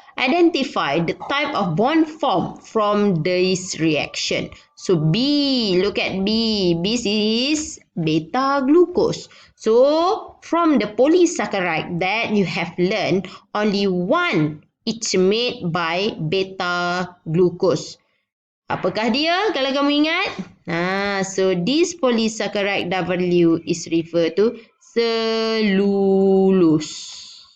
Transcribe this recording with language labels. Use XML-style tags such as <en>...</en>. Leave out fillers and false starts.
<en>Identify the type of bond formed from this reaction. So B, look at B. B is beta glucose. So from the polysaccharide that you have learned, only one is made by beta glucose.</en> <ms>Apakah dia kalau kamu ingat?</ms> <en>So this polysaccharide W is referred to cellulose.</en>